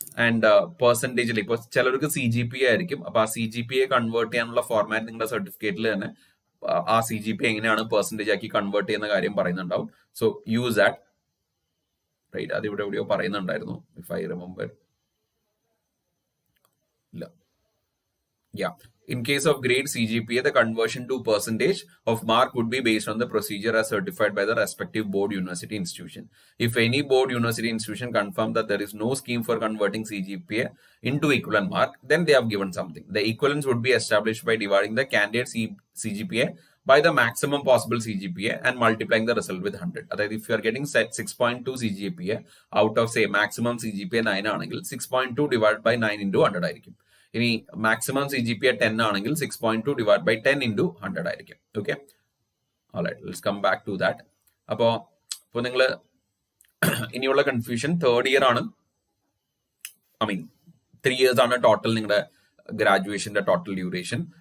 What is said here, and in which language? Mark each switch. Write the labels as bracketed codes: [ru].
[ml] And പെർസെന്റേജിൽ ഇപ്പോൾ ചിലർക്ക് CGPA ആയിരിക്കും. അപ്പൊ ആ CGPA കൺവേർട്ട് ചെയ്യാനുള്ള ഫോർമാറ്റ് നിങ്ങളുടെ സർട്ടിഫിക്കറ്റിൽ തന്നെ ആ CGPA എങ്ങനെയാണ് പെർസെന്റേജ് ആക്കി കൺവേർട്ട് ചെയ്യുന്ന കാര്യം പറയുന്നുണ്ടാവും. [en] So use that, right? [ml] അത് ഇവിടെ എവിടെയോ പറയുന്നുണ്ടായിരുന്നു, [en] If I remember. ഇല്ല, Yeah. In case of grade CGPA, the conversion to percentage of mark would be based on the procedure as certified by the respective board university institution. If any board university institution confirm that there is no scheme for converting CGPA into equivalent mark, then they have given something. The equivalence would be established by dividing the candidate CGPA by the maximum possible CGPA and multiplying the result with 100. That is, if you are getting set 6.2 CGPA out of say maximum CGPA 9 ആണെങ്കിൽ 6.2 divided by 9 into 100 ആയിരിക്കും. [ml] ഇനി maximum CGPA 10 ആണെങ്കിൽ 6.2 divide by 10 into 100 ആയിരിക്കും. [en] Okay, alright, let's come back to that. [ml] അപ്പോൾ നിങ്ങൾ ഇനിയുള്ള confusion third year ആണ്, I mean 3 years ആണ് ടോട്ടൽ നിങ്ങളുടെ ഗ്രാജുവേഷന്റെ ടോട്ടൽ ഡ്യൂറേഷൻ.